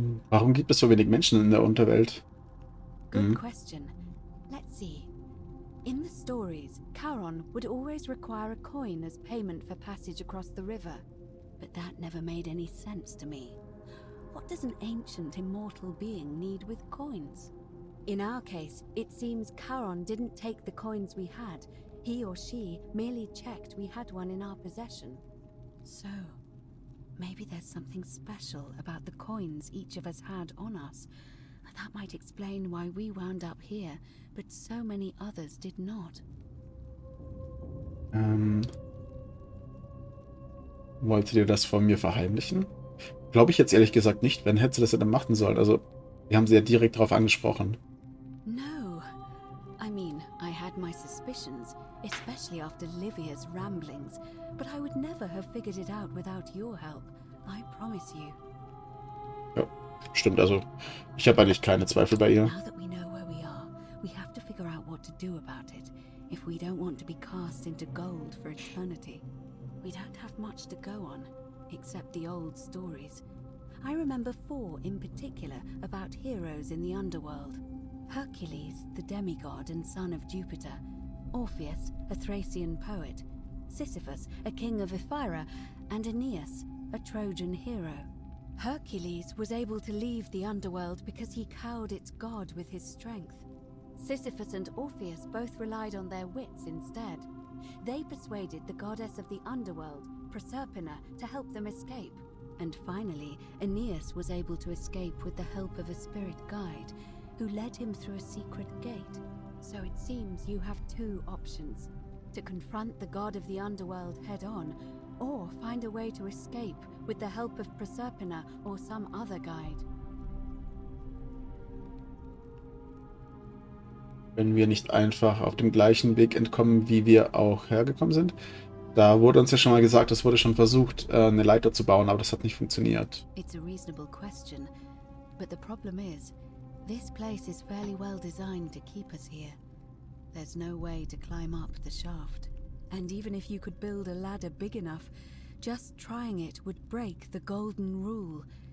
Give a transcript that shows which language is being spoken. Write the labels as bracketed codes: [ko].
[de] Warum gibt es so wenig Menschen in der Unterwelt? [en] Good question. Let's see. In the stories, Charon would always require a coin as payment for passage across the river. But that never made any sense to me. What does an ancient immortal being need with coins? In our case, it seems Charon didn't take the coins we had. He or she merely checked we had one in our possession. So, maybe there's something special about the coins each of us had on us. That might explain why we wound up here, but so many others did not. [de] Wolltet ihr das von mir verheimlichen? Glaube ich jetzt ehrlich gesagt nicht. Wenn hätte sie das ja dann machen sollen. Also, wir haben sie ja direkt darauf angesprochen. [en] No. I mean, I had my suspicions, especially after Livia's ramblings, but I would never have figured it out without your help. I promise you. [de] Ja, stimmt. Also, ich habe eigentlich keine Zweifel bei ihr. [en] Now that we know where we are, we have to figure out what to do about it, if we don't want to be cast into gold for eternity. We don't have much to go on, except the old stories. I remember 4 in particular about heroes in the underworld. Hercules, the demigod and son of Jupiter. Orpheus, a Thracian poet. Sisyphus, a king of Ephyra. And Aeneas, a Trojan hero. Hercules was able to leave the underworld because he cowed its god with his strength. Sisyphus and Orpheus both relied on their wits instead. They persuaded the goddess of the underworld, Proserpina, to help them escape. And finally, Aeneas was able to escape with the help of a spirit guide, who led him through a secret gate. So it seems you have two options: to confront the god of the underworld head-on, or find a way to escape with the help of Proserpina or some other guide. [de] Wenn wir nicht einfach auf dem gleichen Weg entkommen, wie wir auch hergekommen sind. Da wurde uns ja schon mal gesagt, es wurde schon versucht, eine Leiter zu bauen, aber das hat nicht funktioniert. [en] It's a reasonable question, but the problem is, this place is fairly well designed to keep us here. There's no way to climb up the shaft. And even if you could build a ladder big enough, just trying it would break the golden rule.